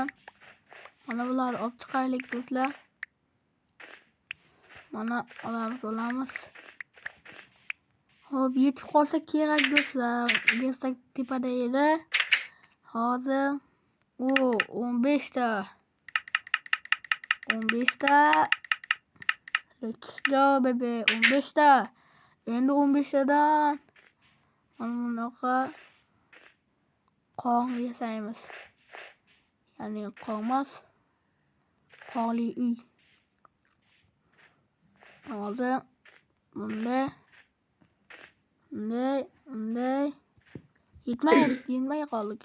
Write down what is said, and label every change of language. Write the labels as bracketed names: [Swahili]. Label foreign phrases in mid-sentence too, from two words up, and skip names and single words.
[Uzbek] Mana bularni olib chiqaylik do'stlar. Mana olamiz. Hop, yetib qolsa kerak do'stlar. Bersak tepada edi. Hozir 15 ta. [English] Let's go baby, 15 ta. [Uzbek] Endi 15 tadan mana bunaqa qor yasaymiz. Ya'ni qormas, qorli uy. Hozir bunday yetmay qoldi.